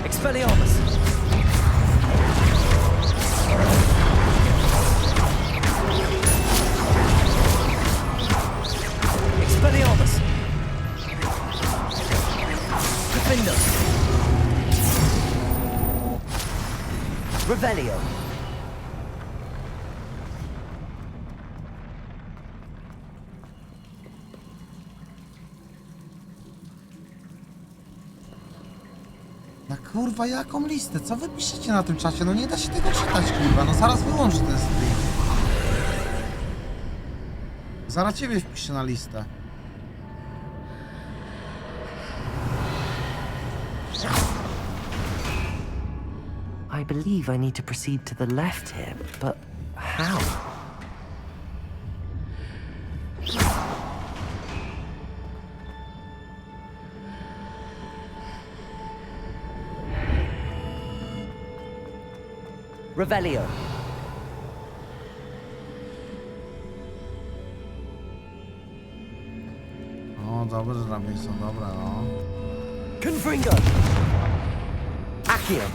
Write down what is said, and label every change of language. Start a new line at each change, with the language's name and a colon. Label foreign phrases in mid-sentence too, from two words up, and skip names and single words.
Polish: Expelliarmus! Expelliarmus! Defender! Revelio! Na kurwa, jaką listę? Co wy piszecie na tym czacie? No nie da się tego czytać, kurwa. No zaraz wyłączę ten stream. Zaraz ciebie wpiszę na listę.
English: I believe I need to proceed to the left here, but how?
Polish: Revelio. O, dobre drabiny są, dobra, no. Confringo. Accio.